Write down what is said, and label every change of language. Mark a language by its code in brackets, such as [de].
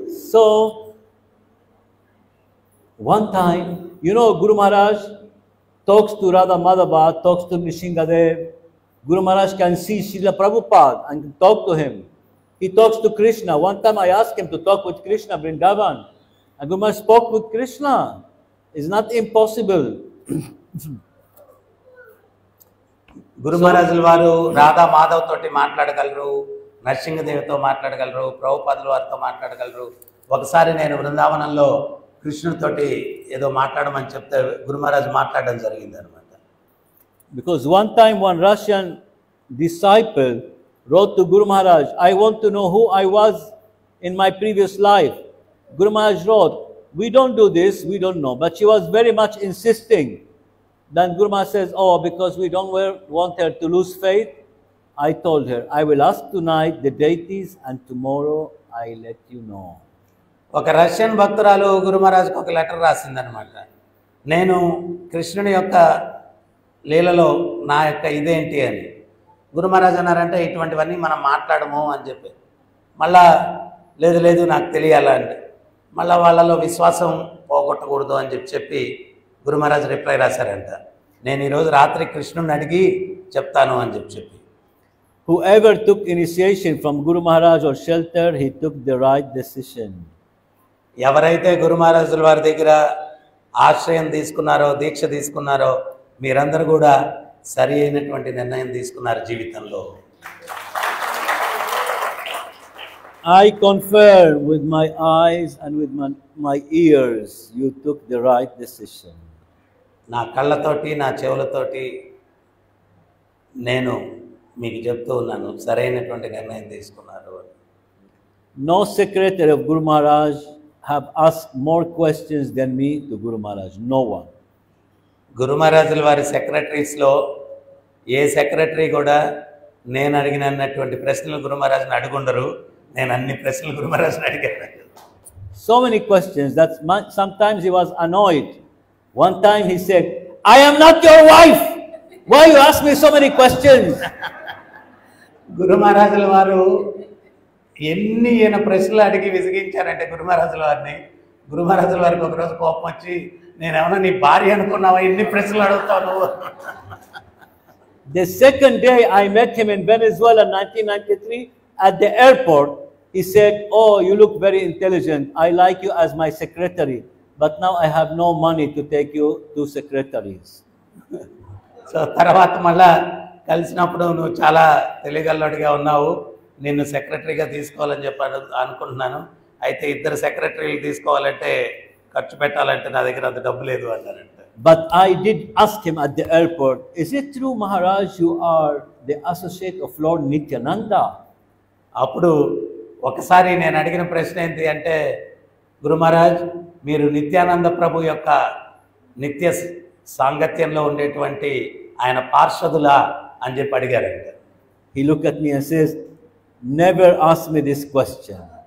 [en] So, one time, you know, Guru Maharaj talks to Radha Madhava, talks to Nishingadev. Guru Maharaj can see Srila Prabhupada and talk to him. He talks to Krishna. One time I asked him to talk with Krishna, Vrindavan. And Guru Maharaj spoke with Krishna. It's not impossible. [te] గురు మహారాజుల వారు రాధా మాధవ్ తోటి మాట్లాడగలరు, నరసింహదేవితో మాట్లాడగలరు, ప్రభుపాదుల వారితో మాట్లాడగలరు. ఒకసారి నేను బృందావనంలో కృష్ణుడితోటి ఏదో మాట్లాడమని చెప్తే గురు మహారాజు మాట్లాడడం జరిగింది అనమాట. [en] Because one time one Russian disciple wrote to Guru Maharaj, I want to know who I was in my previous life. Guru Maharaj wrote, we don't do this, we don't know. But she was very much insisting. Then Guru Maharaj says, oh, because we don't want her to lose faith, I told her, I will ask tonight the deities and tomorrow I let you know. [te] ఒక Russian భక్తురాలు గురు మహారాజుకు ఒక letter రాసిందనమాట. నేను కృష్ణుని యొక్క లీలలో నా యొక్క ఇదేంటి అని. గురు మహారాజు అన్నారంటే ఇటువంటివన్నీ మనం మాట్లాడము అని చెప్పి, మళ్ళా లేదు నాకు తెలియాలంటే, మళ్ళీ వాళ్ళలో విశ్వాసం పోగొట్టకూడదు అని చెప్పి గురు మహారాజు రిప్లై రాశారంట, నేను ఈరోజు రాత్రి కృష్ణుని అడిగి చెప్తాను అని చెప్పి. [en] Whoever took initiation from Guru Maharaj or shelter, he took the right decision. [te] ఎవరైతే గురు మహారాజుల వారి దగ్గర ఆశ్రయం తీసుకున్నారో, దీక్ష తీసుకున్నారో, మీరందరూ కూడా సరి అయినటువంటి నిర్ణయం తీసుకున్నారు జీవితంలో. [en] I confirm with my eyes and with my ears, you took the right decision. [te] నా కళ్ళతోటి నా చెవులతోటి నేను మీకు చెప్తూ ఉన్నాను, సరైనటువంటి నిర్ణయం తీసుకున్నారు. [en] No secretary of Guru Maharaj have asked more questions than me to Guru Maharaj. No one. [te] గురు మహారాజుల వారి సెక్రటరీస్లో ఏ సెక్రటరీ కూడా నేను అడిగినటువంటి ప్రశ్నలు గురు మహారాజుని అడుగుండరు. నేను అన్ని ప్రశ్నలు గురు మహారాజుని అడిగాను. [en] So many questions that sometimes he was annoyed. One time he said, I am not your wife. Why you ask me so many questions? [te] గురు మహారాజుల వారు ఎన్ని ఈయన ప్రశ్నలు అడిగి విసిగించారంటే గురు మహారాజుల వారిని, గురు మహారాజుల వారికి ఒకరోజు కోపం వచ్చి, నేనేమన్నా నీ భార్య అనుకున్నావా, ఎన్ని ప్రశ్నలు అడుగుతాను. [en] The second day I met him in Venezuela in 1993 at the airport. He said, oh, you look very intelligent. I like you as my secretary. But now I have no money to take you to secretaries. [te] So తర్వాత మళ్ళా కలిసినప్పుడు నువ్వు చాలా తెలివిగలవాడిగా ఉన్నావు, నిన్ను సెక్రటరీగా తీసుకోవాలని చెప్పి అనుకుంటున్నాను. అయితే ఇద్దరు సెక్రటరీలు తీసుకోవాలంటే ఖర్చు పెట్టాలంటే నా దగ్గర అంత డబ్బు లేదు అన్నారంట. [en] But I did ask him at the airport, is it true, Maharaj, you are the associate of Lord Nityananda? [te] అప్పుడు ఒకసారి నేను అడిగిన ప్రశ్న ఏంటి అంటే, గురు మహారాజ్ మీరు నిత్యానంద ప్రభు యొక్క నిత్య సాంగత్యంలో ఉండేటువంటి ఆయన పార్షదులా అని చెప్పి అడిగారంట. [en] He looked at me and says, never ask me this question.